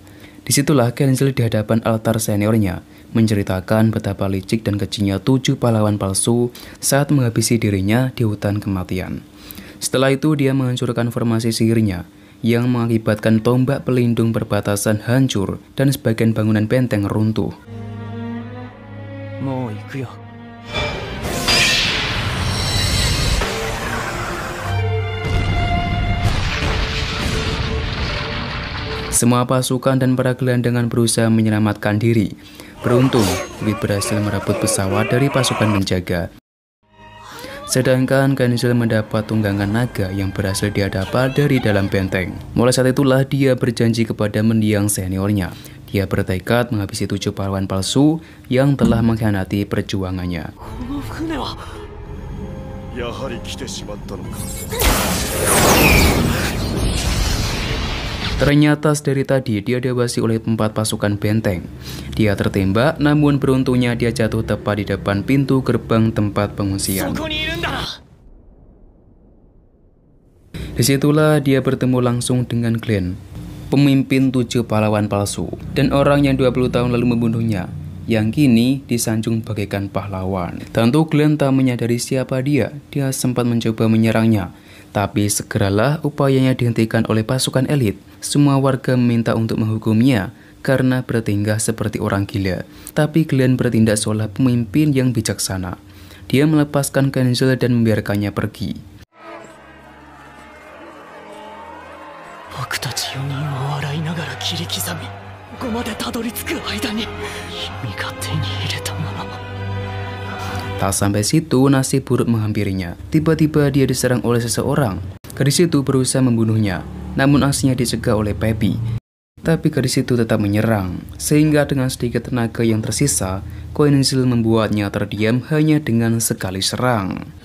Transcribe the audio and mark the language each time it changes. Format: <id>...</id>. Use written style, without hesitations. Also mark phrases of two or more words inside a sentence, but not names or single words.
<id>Disitulah Kenzel di hadapan altar seniornya, menceritakan betapa licik dan kecilnya 7 pahlawan palsu saat menghabisi dirinya di hutan kematian. Setelah itu dia menghancurkan formasi sihirnya, yang mengakibatkan tombak pelindung perbatasan hancur dan sebagian bangunan benteng runtuh.</id> <ja>もう行くよ。</ja> <id>Semua pasukan dan para gelandangan berusaha menyelamatkan diri. Beruntung, Wit berhasil merebut pesawat dari pasukan penjaga. Sedangkan Kenzel mendapat tunggangan naga yang berhasil dia dapat dari dalam benteng. Mulai saat itulah dia berjanji kepada mendiang seniornya. Dia bertekad menghabisi 7 pahlawan palsu yang telah mengkhianati perjuangannya.</id> <ja>この船は。やはり来てしまったのか。</ja> <id>Ternyata dari tadi dia diawasi oleh 4 pasukan benteng. Dia tertembak, namun beruntungnya dia jatuh tepat di depan pintu gerbang tempat pengungsian.</id> <ja>そこにいるんだな。</ja> <id>Disitulah dia bertemu langsung dengan Glenn, pemimpin 7 pahlawan palsu, dan orang yang 20 tahun lalu membunuhnya, yang kini disanjung bagaikan pahlawan. Tentu Glenn tak menyadari siapa dia. Dia sempat mencoba menyerangnya, tapi segeralah upayanya dihentikan oleh pasukan elit. Semua warga meminta untuk menghukumnya karena bertingkah seperti orang gila. Tapi Glenn bertindak seolah pemimpin yang bijaksana. Dia melepaskan Kenzel dan membiarkannya pergi.</id> <ja>僕たち4人を笑いながら切り刻み、ここまでたどり着く間に君が手に入れたもの。</ja> <id>Tak sampai situ, nasib buruk menghampirinya. Tiba-tiba dia diserang oleh seseorang. Gadis itu berusaha membunuhnya, namun aksinya dicegah oleh Peppy. Tapi gadis itu tetap menyerang, sehingga dengan sedikit tenaga yang tersisa, Kenzel membuatnya terdiam hanya dengan sekali serang.</id>